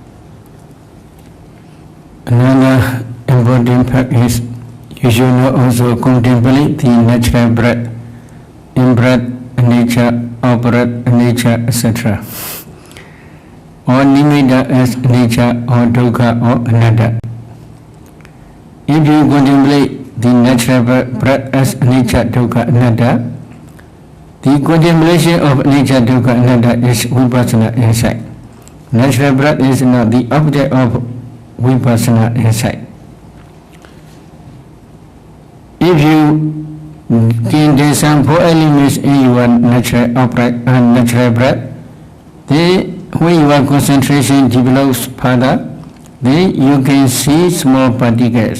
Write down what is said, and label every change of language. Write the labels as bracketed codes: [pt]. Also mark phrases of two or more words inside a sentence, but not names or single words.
[en] Another important fact is you should not also contemplate the natural breath, in-breath nature, out-breath nature, etc. Or nimitta as nature or dukkha or anatta. If you contemplate the natural breath as nature, [pi] dukkha, anatta, [en] the contemplation of nature, [pi] dukkha, anatta [en] is vipassana insight. Natural breath is not the object of vipassana insight. If you can discern four elements in your natural upright and natural breath, then when your concentration develops further, then you can see small particles.